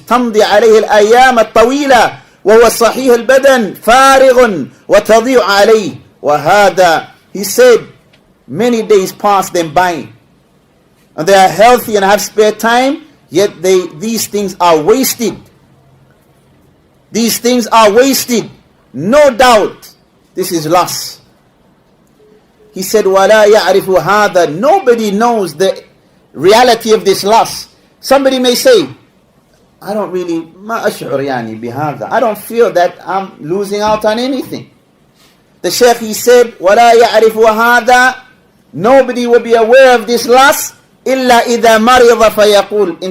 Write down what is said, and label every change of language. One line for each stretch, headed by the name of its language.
Arabic: تَمْضِي عَلَيْهِ الْأَيَّامَ الطَّوِيلَةِ وَهُوَ صَحِيحُ الْبَدَنِ فَارِغٌ وَتَضِيعُ عَلَيْهِ وَهَذَا.
English: He said, many days pass them by. And they are healthy and have spare time, yet these things are wasted. These things are wasted. No doubt, this is loss. He said,
Arabic: وَلَا يَعْرِفُ هَذَا.
English: Nobody knows the reality of this loss. Somebody may say, I don't really,
Arabic: ما أشعر يعني بهذا.
English: I don't feel that I'm losing out on anything. The Shaykh, he said,
Arabic: وَلَا يَعْرِفُ هَذَا.
English: Nobody will be aware of this loss
Arabic: إِلَّا إِذَا مَرِضَ فَيَقُولُ.